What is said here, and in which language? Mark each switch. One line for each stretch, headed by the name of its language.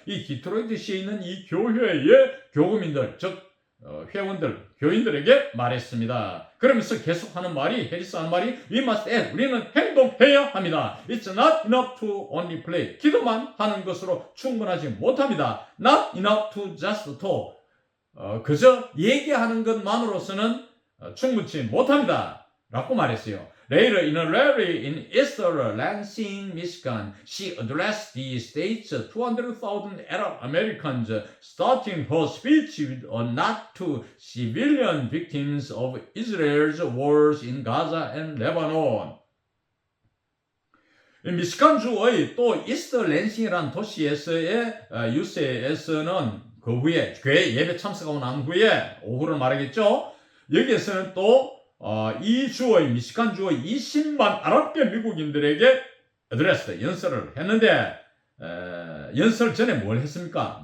Korean: 이 디트로이트시에 있는 이 교회의 교구민들 즉 회원들 교인들에게 말했습니다. 그러면서 계속하는 말이 해리스 하는 말이
English: We must act
Korean: 우리는 행동해야 합니다.
English: It's not enough to only pray
Korean: 기도만 하는 것으로 충분하지 못합니다.
English: Not enough to just talk
Korean: 그저 얘기하는 것만으로서는 충분치 못합니다. 라고 말했어요.
English: Later in a rally in East Lansing, Michigan, she addressed the state's 200,000 Arab Americans, starting her speech with a nod to civilian victims of Israel's wars in Gaza and Lebanon.
Korean: 미시간주의 또 이스트 랜싱이라는 도시에서의 유세에서는 그 후에 교회 예배 참석하고 난 후에 오후를 말하겠죠. 여기에서는 또 이 주의 미시간 주의 20만 아랍계 미국인들에게 어드레스 연설을 했는데 연설 전에 뭘 했습니까?